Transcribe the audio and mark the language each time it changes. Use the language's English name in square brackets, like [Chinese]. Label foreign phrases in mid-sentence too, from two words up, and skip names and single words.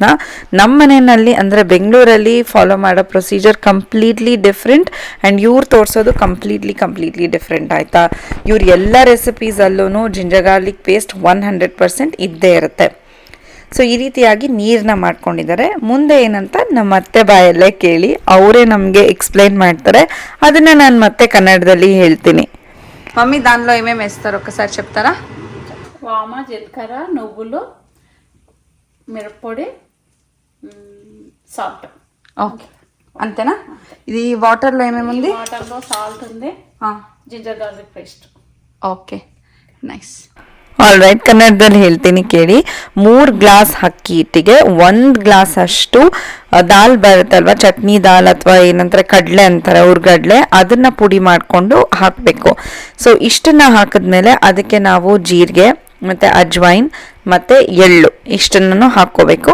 [Kannada] ನಮ್ಮ ಮನೆಯಲ್ಲಿ ಅಂದರೆ ಬೆಂಗಳೂರಲ್ಲಿ ಫಾಲೋ ಮಾಡೋ [English] procedure completely different and [Kannada] ಇವ್ರು ತೋರಿಸೋದು [English] completely different, [Kannada] ಆಯಿತಾ. ಇವ್ರ ಎಲ್ಲ ರೆಸಿಪೀಸಲ್ಲೂ [English] ginger garlic paste [Kannada] 100% ಇದ್ದೇ ಇರುತ್ತೆ. ಸೊ ಈ ರೀತಿಯಾಗಿ ನೀರನ್ನ ಮಾಡ್ಕೊಂಡಿದ್ದಾರೆ. ಮುಂದೆ ಏನಂತ ನಮ್ಮ ಅತ್ತೆ ಬಾಯಲ್ಲೇ ಕೇಳಿ ಅವರೇ ನಮಗೆ ఎక్స్ప్లెయిన్ ಮಾಡ್ತಾರೆ. ಅದನ್ನ ನಾನು ಮತ್ತೆ కన్నడದಲ್ಲಿ ಹೇಳ್ತೀನಿ. [Telugu] మమ్మీ దానిలో ఏమేమి వేస్తారు ఒకసారి చెప్తారా? వామ, జీలకర్ర, నువ్వులు, మిరప్పొడి, సాల్ట్. ఓకే, అంతేనా? ఇది వాటర్లో ఏమేమి ఉంది? వాటర్లో సాల్ట్ ఉంది, [English] ginger garlic paste. OK, nice. All right, [Kannada] ಕನ್ನಡದಲ್ಲಿ ಹೇಳ್ತೀನಿ ಕೇಳಿ. 3 ಗ್ಲಾಸ್ ಅಕ್ಕಿ ಹಿಟ್ಟಿಗೆ 1 ಗ್ಲಾಸ್ ಅಷ್ಟು ದಾಲ್ ಬರುತ್ತಲ್ವ, ಚಟ್ನಿ ದಾಲ್ ಅಥವಾ ಏನಂತಾರೆ ಕಡಲೆ ಅಂತಾರೆ, ಹುರ್ಗಡ್ಲೆ, ಅದನ್ನ ಪುಡಿ ಮಾಡಿಕೊಂಡು ಹಾಕಬೇಕು. ಸೊ ಇಷ್ಟನ್ನ ಹಾಕಿದ್ಮೇಲೆ ಅದಕ್ಕೆ ನಾವು ಜೀರಿಗೆ ಮತ್ತು ಅಜ್ವೈನ್ ಮತ್ತು ಎಳ್ಳು ಇಷ್ಟನ್ನು ಹಾಕ್ಕೋಬೇಕು.